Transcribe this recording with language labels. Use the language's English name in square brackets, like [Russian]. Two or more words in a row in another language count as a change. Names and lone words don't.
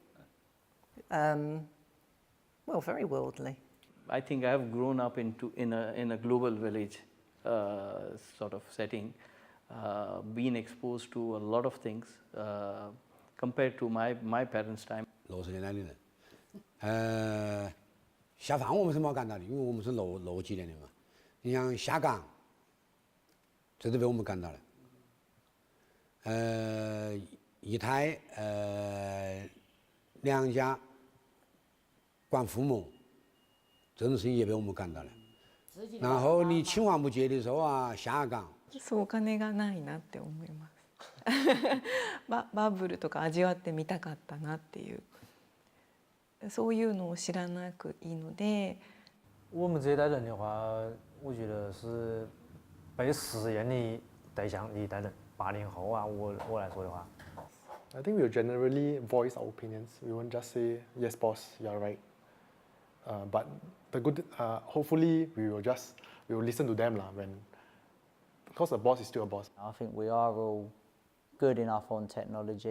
[English] Well, very worldly. I think I've grown up in a global village sort of setting, been exposed to a lot of things compared to my parents' time. [Chinese] 60 年代的人，下放我们是没干到的，因为我们是60几年的嘛。你像下岗，这都被我们干到了。一胎娘家管父母，这种事情也被我们干到了。然后你青黄不接的时候啊，下岗。 [Japanese] そうお金がないなって思います。バブルとか味わってみたかったなっていう。そういうのを知らなくいいので。 [Chinese] 我们这一代人的话，我觉得是被实验的对象，以80后啊，我来说的话。 [English] I think we'll generally voice our opinions. We won't just say, yes, boss, you're right. But the good, hopefully, we will listen to them because the boss is still a boss. I think we are all good enough on technology.